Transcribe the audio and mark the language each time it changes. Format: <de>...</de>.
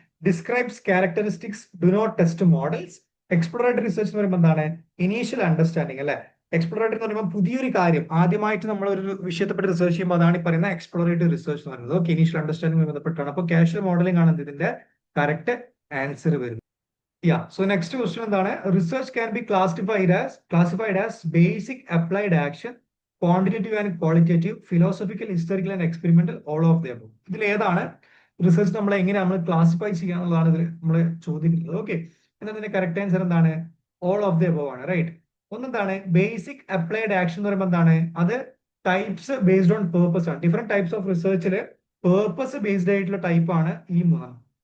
<en>Describes characteristics, do not test models.</en> <ml>Exploratory research എന്ന് പറയുമ്പോൾ എന്താണ്? ഇനീഷ്യൽ അണ്ടർസ്റ്റാൻഡിങ് അല്ലെ. എക്സ്പ്ലോറേറ്ററി എന്ന് പറയുമ്പോൾ പുതിയൊരു കാര്യം ആദ്യമായിട്ട് നമ്മൾ ഒരു വിഷയത്തെപ്പറ്റി റിസർച്ച് ചെയ്യുമ്പോൾ അതാണ് ഈ പറയുന്ന എക്സ്പ്ലോറേറ്ററി റിസർച്ച് എന്ന് പറയുന്നത്. ഓക്കെ, ഇനീഷ്യൽ അണ്ടർസ്റ്റാൻഡിംഗ് ബന്ധപ്പെട്ടാണ്. അപ്പോൾ കാഷ്വൽ മോഡലിംഗ് ആണ് ഇതിന്റെ കറക്റ്റ് ആൻസർ വരുന്നത്.</ml> <en>Yeah. So next question എന്താണ്? Research can be classified as basic applied action, quantitative and qualitative, philosophical, historical and experimental, all of the above.</en> <ml>ഇതിൽ ഏതാണ് റിസർച്ച് നമ്മൾ എങ്ങനെ നമ്മൾ ക്ലാസിഫൈ ചെയ്യാന്നുള്ളതാണ് ഇതിൽ നമ്മൾ ചോദിക്കുന്നത്. ഓക്കെ, എന്നാൽ ഇതിന്റെ കറക്റ്റ് ആൻസർ എന്താണ്?</ml> <en>all of the above</en> <ml>ആണ്, റൈറ്റ്. ഒന്നെന്താണ് ബേസിക് അപ്ലൈഡ് ആക്ഷൻ എന്ന് പറയുമ്പോൾ എന്താണ് അത്</ml> <en>types based on purpose</en> <ml>ആണ്. Different types of റിസർച്ചിൽ purpose based ആയിട്ടുള്ള ടൈപ്പ് ആണ് ഈ മൂന്നെണ്ണം.</ml>